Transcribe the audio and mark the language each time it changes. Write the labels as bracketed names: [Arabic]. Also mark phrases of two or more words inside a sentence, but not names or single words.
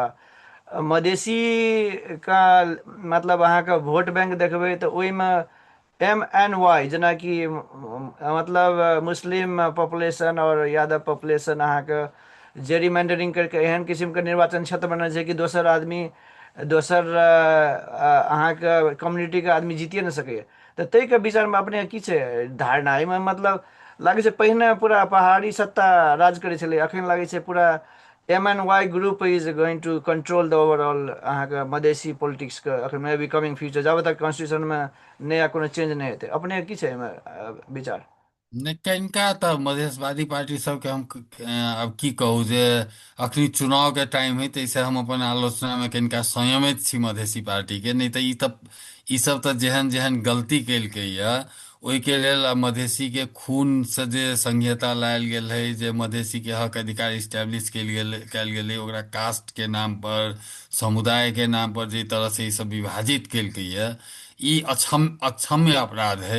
[Maithili] मधेसी का मतलब अहाँके वोट बैंक देखबै तऽ ओहिमे MNY जेनाकि मतलब [English] Muslim population [Maithili] और यादव पॉपुलेशन अहाँके जेरीमैंडरिंग करके एहन किस्मके निर्वाचन क्षेत्र बनल छै कि दोसर आदमी, दोसर अहाँके कम्युनिटीके आदमी जीतिए नहि सकैए। तऽ ताहिके विचारमे अपने की छै धारणा एहिमे? मतलब लागै छै पहिने पूरा पहाड़ी सत्ता राज करै छलै, एखन लागै छै पूरा [English] MNY group is going to control the overall [Maithili] अहाँके मधेसी पॉलिटिक्स के अखन मे [English] be coming future [Maithili] जब तक कॉन्स्टिट्यूशन में नया कोनो चेंज नहीं हेतै अपने की छै एहिमे विचार। नहि कनिका तऽ मधेशवादी पार्टी सबके हम आब की कहू जे अखनी चुनाव के टाइम है ताहिसँ हम अपन आलोचना में कनिका संयमित छी मधेसी पार्टी के, नहि तऽ ई सब तऽ जेहन जेहन गलती केलकै या ओहिके लेल आब मधेसी के खून से जे संहिता लायल गेल है, जे मधेसी के हक अधिकार इस्टेब्लिश कयल गेलै, ओकरा कास्ट के नाम पर, समुदाय के नाम पर जे तरह से ई सब विभाजित केलकै या, ई अक्षम्य अपराध है।